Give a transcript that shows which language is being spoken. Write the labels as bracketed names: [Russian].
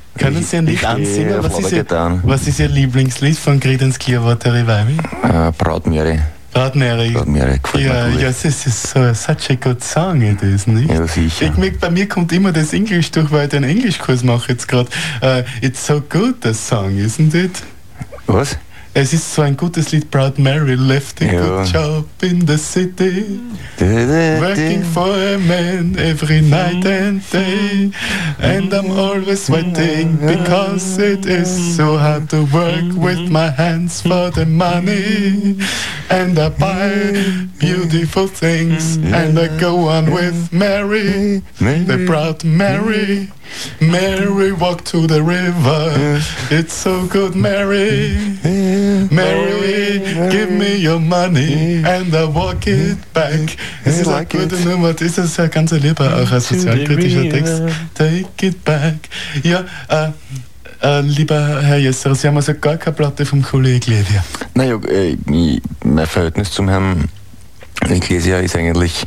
[German] Können Sie ein Lied ansingen? Was ist Ihr Lieblingslied von Creedence Clearwater Revival? Proud Mary. [English] Such a good song, it is, nicht? [German] Ja, sicher. Bei mir kommt immer das Englisch durch, weil ich den Englischkurs mache jetzt gerade. [English] It's so good, the song, isn't it? [German] Was? Es ist so ein gutes Lied, [English] Proud Mary left a good job in the city, working for a man every night and day, and I'm always sweating because it is so hard to work with my hands for the money, and I buy beautiful things and I go on with Mary, the Proud Mary. Mary walked to the river, it's so good, Mary. Mary, give me your money and I walk it back. [German] Es ist eine gute Nummer, das ist ja ganz lieber, auch ein sozialkritischer Text. [English] Take it back. [German] Ja, lieber Herr Jesser, Sie haben also gar keine Platte vom Julio Iglesias. Naja, mein Verhältnis zum Herrn Iglesias ist eigentlich